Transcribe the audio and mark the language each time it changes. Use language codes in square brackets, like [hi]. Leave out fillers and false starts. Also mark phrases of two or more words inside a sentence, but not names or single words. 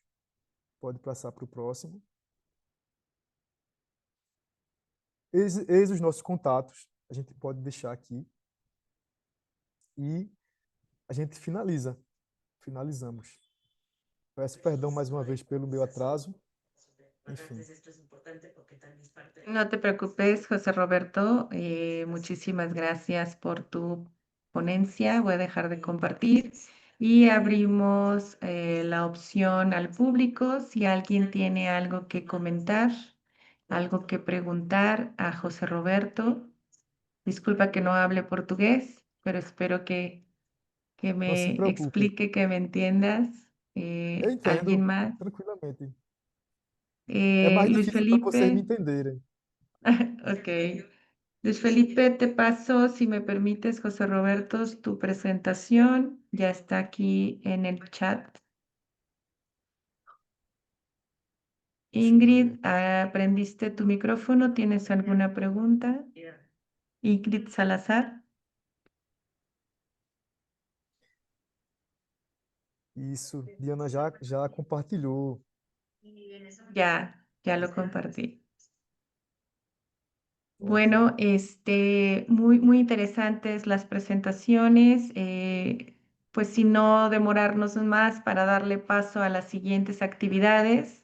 [pt] Pode passar para o próximo. Eis os nossos contatos, a gente pode deixar aqui. E a gente finalizamos. Peço perdão mais uma vez pelo meu atraso. Enfim. [es] No te preocupes, José Roberto. Muchísimas gracias por tu ponencia. Voy a dejar de compartir y abrimos la opción al público. Si alguien tiene algo que comentar, algo que preguntar a José Roberto. Disculpa que no hable portugués, pero espero que [pt] Não se me preocupe. [es] explique, que me entiendas. [pt] Eu [es] ¿Alguien [pt] entendo [es] más? [pt] tranquilamente. É mais [es] Luis [pt] difícil para vocês me [es] Felipe. [pt] entenderem. [es] Ok. Luis Felipe, te paso, si me permites, José Roberto, tu presentación ya está aquí en el chat. Ingrid, ¿aprendiste tu micrófono? ¿Tienes alguna pregunta? Ingrid Salazar. [pt] Isso, Diana já compartilhou. [es] Ya lo compartí. [pt] Ótimo. [es] Bueno, muy interesantes las presentaciones. Pues sin no demorarnos más para darle paso a las siguientes actividades.